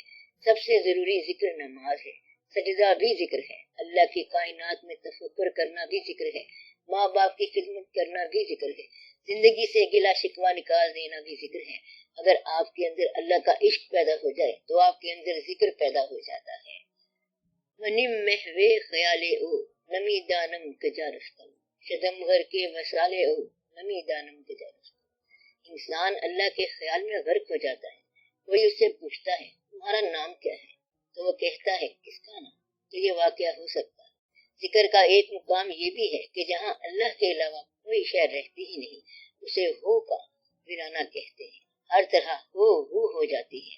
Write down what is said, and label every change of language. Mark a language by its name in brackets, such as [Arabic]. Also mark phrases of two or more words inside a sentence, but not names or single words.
[Urdu] سب سے ضروری ذکر نماز ہے، سجدہ بھی ذکر ہے، اللہ کی کائنات میں تفکر کرنا بھی ذکر ہے، ماں باپ کی خدمت کرنا بھی ذکر ہے، زندگی سے گلا شکوہ نکال دینا بھی ذکر ہے۔ اگر آپ کے اندر اللہ کا عشق پیدا ہو جائے تو آپ کے اندر ذکر پیدا ہو جاتا ہے۔ [Persian] ونم محوے خیالے او نمی دانم کجا رفتم، شدم غر کے وسالے او نمی دانم کجا رفتم۔ [Urdu] انسان اللہ کے خیال میں غرق ہو جاتا ہے۔ کوئی اس سے پوچھتا ہے تمہارا نام کیا ہے تو وہ کہتا ہے کس کا نام؟ تو یہ واقعہ ہو سکتا ہے۔ ذکر کا ایک مقام یہ بھی ہے کہ جہاں اللہ کے علاوہ کوئی شے رہتی ہی نہیں اسے ہو کا ویرانہ کہتے ہیں، ہر طرح ہو جاتی ہے۔